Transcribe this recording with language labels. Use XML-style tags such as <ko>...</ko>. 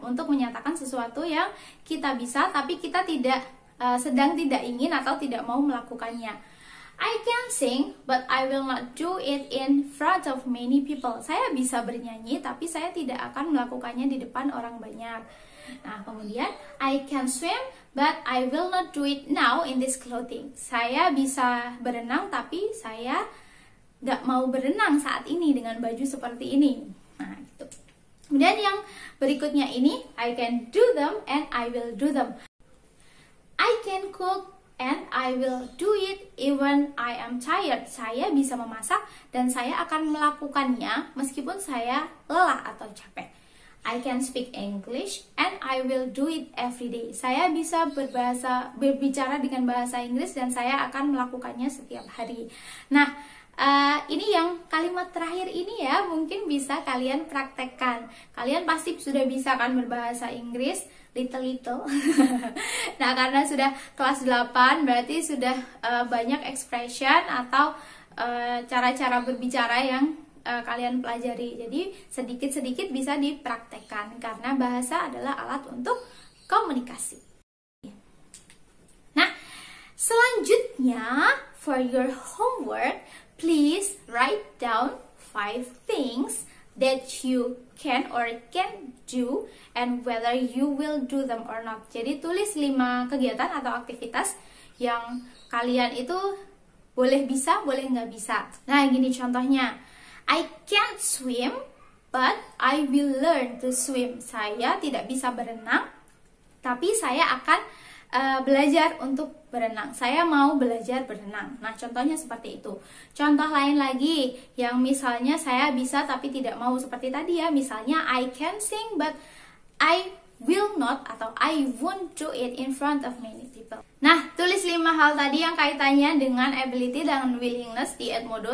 <id>Untuk menyatakan sesuatu yang kita bisa, tapi kita sedang tidak ingin atau tidak mau melakukannya.</id> <en>I can sing, but I will not do it in front of many people.</en> <id>Saya bisa bernyanyi, tapi saya tidak akan melakukannya di depan orang banyak.</id> <en>Nah, kemudian I can swim, but I will not do it now in this clothing.</en> <id>Saya bisa berenang, tapi saya nggak mau berenang saat ini dengan baju seperti ini. Nah, gitu. Kemudian yang berikutnya ini,</id> <en>I can do them and I will do them. I can cook and I will do it even I am tired.</en> <id>Saya bisa memasak dan saya akan melakukannya meskipun saya lelah atau capek.</id> <en>I can speak English and I will do it every day.</en> <id>Saya bisa berbicara dengan bahasa Inggris dan saya akan melakukannya setiap hari. Nah, ini yang kalimat terakhir ini ya, mungkin bisa kalian praktekkan. Kalian pasti sudah bisa kan berbahasa Inggris, little. Nah, karena sudah kelas 8, berarti sudah banyak expression atau cara-cara berbicara yang kalian pelajari. Jadi sedikit-sedikit bisa dipraktekkan karena bahasa adalah alat untuk komunikasi. Nah, selanjutnya</id> <en>for your homework, please write down 5 things that you can or can do and whether you will do them or not.</en> <id>Jadi tulis 5 kegiatan atau aktivitas yang kalian itu boleh bisa, boleh nggak bisa. Nah, gini contohnya.</id> <en>I can't swim, but I will learn to swim.</en> <id>Saya tidak bisa berenang, tapi saya akan belajar untuk berenang. Saya mau belajar berenang. Nah, contohnya seperti itu. Contoh lain lagi yang misalnya saya bisa tapi tidak mau seperti tadi ya.</id> <en>Misalnya I can sing but I will not atau I won't do it in front of many people.</en> <id>Nah, tulis 5 hal tadi yang kaitannya dengan ability dan willingness di Edmodo.</id>